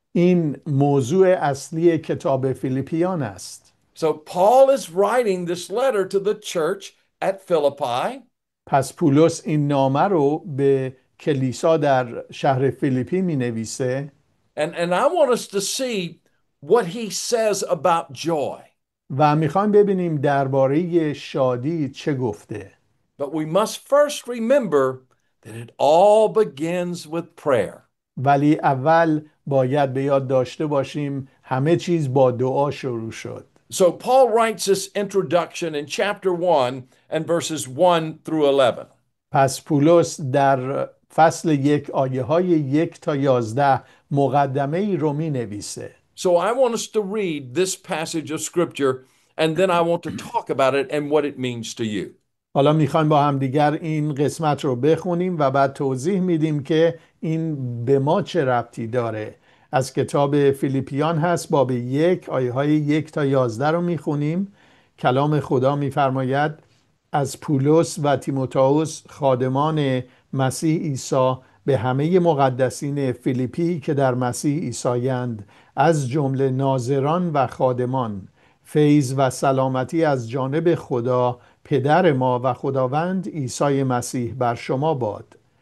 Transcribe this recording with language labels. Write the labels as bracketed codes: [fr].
[fa] این موضوع اصلی کتاب فیلیپیان است. [en] So Paul is writing this letter to the church at Philippi. [fa] پس پولس این نامه رو به کلیسا در شهر فیلیپی می نویسه. [en] And I want us to see what he says about joy. [fa] و میخوایم ببینیم درباره شادی چه گفته. [en] But we must first remember that it all begins with prayer. [fa] ولی اول باید به یاد داشته باشیم همه چیز با دعا شروع شد. [en] So Paul writes this introduction in chapter 1 and verses 1 through 11. [fa] پس پولس در فصل 1 آیه های 1 تا 11 مقدمه ای رو می نویسه. [en] So I want us to read this passage of scripture and then I want to talk about it and what it means to you. [fa] حالا میخوایم با هم دیگر این قسمت رو بخونیم و بعد توضیح میدیم که این به ما چه ربطی داره. از کتاب فیلیپیان هست باب 1 آیه های 1 تا 11 رو میخونیم. کلام خدا میفرماید از پولس و تیموتائوس خادمان مسیح عیسی به همه مقدسین فیلیپی که در مسیح عیسی‌اند، از جمله ناظران و خادمان، فیض و سلامتی از جانب خدا پدر ما و خداوند عیسی مسیح بر شما باد.